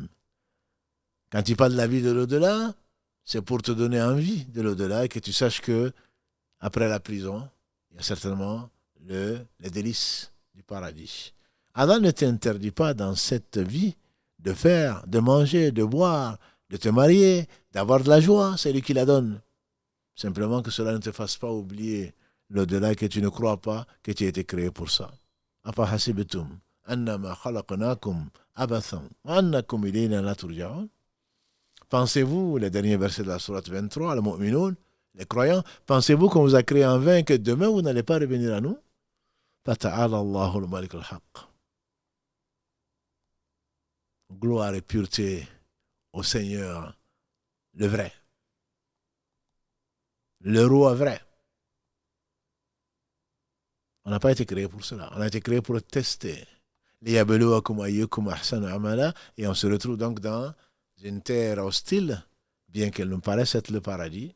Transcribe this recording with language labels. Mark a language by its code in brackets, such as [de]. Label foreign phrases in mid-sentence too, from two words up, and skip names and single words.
[fr] Quand il parle de la vie de l'au-delà, c'est pour te donner envie de l'au-delà et que tu saches que après la prison, il y a certainement les délices du paradis. Allah ne t'interdit pas dans cette vie de faire, de manger, de boire, de te marier, d'avoir de la joie, c'est lui qui la donne. Simplement que cela ne te fasse pas oublier l'au-delà, que tu ne crois pas que tu as été créé pour ça. [ar] أفحسبتم أنما خلقناكم عبثا وأنكم إلينا لا ترجعون. [fr] Pensez-vous, les derniers versets de la sourate 23, le mu'minun, les croyants, pensez-vous qu'on vous a créé en vain et que demain vous n'allez pas revenir à nous? [ar] فتعالى الله الملك الحق. [fr] Gloire et pureté au Seigneur, le vrai. le roi vrai. On n'a pas été créé pour cela. On a été créé pour tester. Et on se retrouve donc dans une terre hostile, bien qu'elle nous paraisse être le paradis.